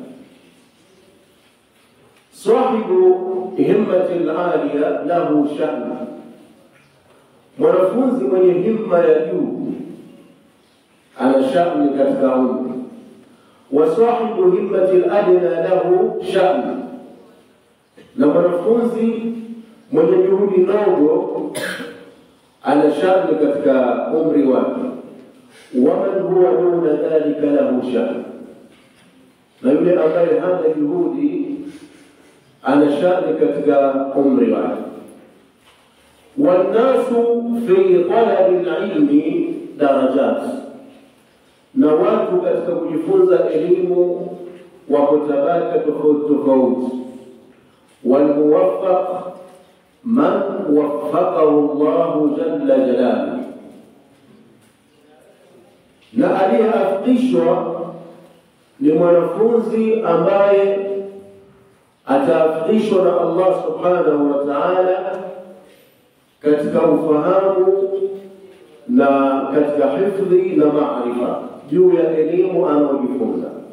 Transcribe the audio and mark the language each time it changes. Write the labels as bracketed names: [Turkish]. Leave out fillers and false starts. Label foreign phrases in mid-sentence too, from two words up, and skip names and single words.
[Arabic] صاحب الهمة العالية له شأن, [Swahili] mwanafunzi mwenye himma ya juu ana sha'ni katika umri. [Arabic] وصاحب الهمة الأدنى له شأن, [Swahili] na mwanafunzi mwenye juhudi ndogo ana sha'ni katika umri wake. [Arabic] ومن هو دون ذلك له شأن، [Swahili] na yule ambaye hana juhudi ana sha'ni katika umri wake. [Arabic] والناس في طلب العلم درجات، [Swahili] na watu katika kujifunza elimu wako tabaka tofauti tofauti. [Arabic] والموفق من وفقه الله جل جلاله، [Swahili] na aliyeafikishwa ni mwanafunzi ambaye ataafishwa na Allah [Arabic] سبحانه وتعالى [Swahili] katika ufahamu na katika hifdhi na maarifa juu ya elimu anayojifunza.